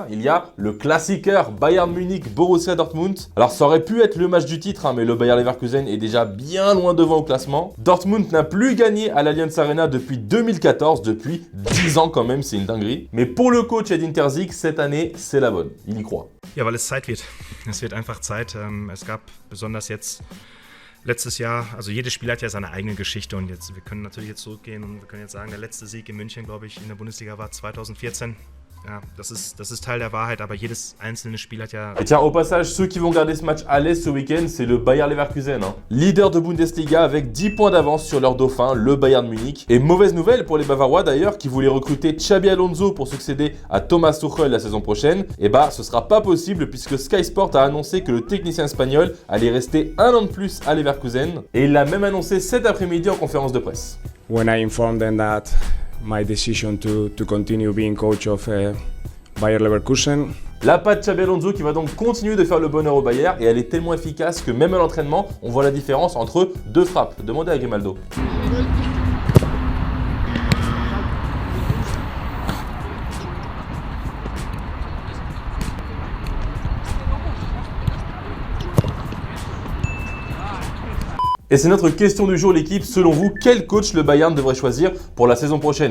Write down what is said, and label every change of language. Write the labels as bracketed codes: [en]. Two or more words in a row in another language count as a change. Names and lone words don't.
[fr] Il y a le Klassiker Bayern Munich Borussia Dortmund. Alors ça aurait pu être le match du titre, mais le Bayer Leverkusen est déjà bien loin devant au classement. Dortmund n'a plus gagné à l'Allianz Arena depuis 2014, depuis 10 ans quand même, c'est une dinguerie. Mais pour le coach Edin Terzic, cette année c'est la bonne, il y croit. [de] Ja, weil es Zeit wird. Es wird einfach Zeit. Es gab besonders jetzt letztes Jahr, also jedes Spiel hat ja seine eigene Geschichte und jetzt, wir können natürlich jetzt zurückgehen und wir können jetzt sagen, der letzte Sieg in München, glaube ich, in der Bundesliga war 2014. Ja, das ist Teil der Wahrheit, aber jedes einzelne Spiel hat ja... [fr] Et tiens, au passage, ceux qui vont garder ce match à l'aise ce week-end, c'est le Bayer Leverkusen. Leader de Bundesliga avec 10 points d'avance sur leur dauphin, le Bayern Munich. Et mauvaise nouvelle pour les Bavarois d'ailleurs, qui voulaient recruter Xabi Alonso pour succéder à Thomas Tuchel la saison prochaine. Et bah, ce sera pas possible puisque Sky Sport a annoncé que le technicien espagnol allait rester un an de plus à Leverkusen. Et il l'a même annoncé cet après-midi en conférence de presse. [en] When I informed them that my decision to continue being coach of Bayer Leverkusen. [fr] La patte Xabi Alonso qui va donc continuer de faire le bonheur au Bayer et elle est tellement efficace que même à l'entraînement, on voit la différence entre deux frappes. Demandez à Grimaldo. Et c'est notre question du jour l'équipe, selon vous, quel coach le Bayern devrait choisir pour la saison prochaine?